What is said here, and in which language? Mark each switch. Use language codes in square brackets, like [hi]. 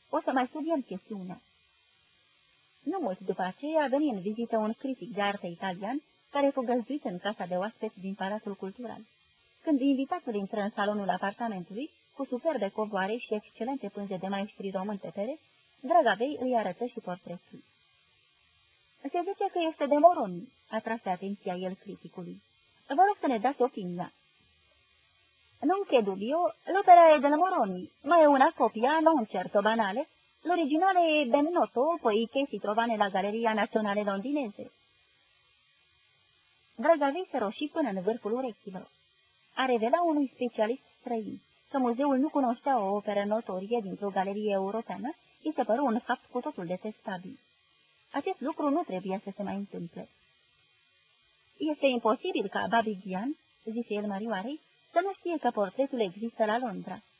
[ro] O să mai studiem chestiunea. Nu mult după aceea a venit în vizită un critic de artă italian care fu găzduit în casa de oaspeți din Palatul Cultural. Când invitatul intră în salonul apartamentului, cu superbe covoare și excelente pânze de maestri români pe pere, Drăgavei îi arătă și portretul. Se zice că este de Moroni, atrase atenția el criticului. Vă rog să ne dați opinia. [it] Non che dubbio, l'opera è del Moroni, ma è una copia non certo banale. L'originale è ben noto, poiché si trova nella Galleria Nazionale Londinese. [ro] Drăgavei se roșii până în vârful urechilor. A revelat unui specialist străin că muzeul nu cunoștea o operă notorie dintr-o galerie europeană, i se păru un fapt cu totul detestabil. Acest lucru nu trebuie să se mai întâmple. Este imposibil ca Babi Gian, zise el Marioarei, să nu știe că portretul există la Londra.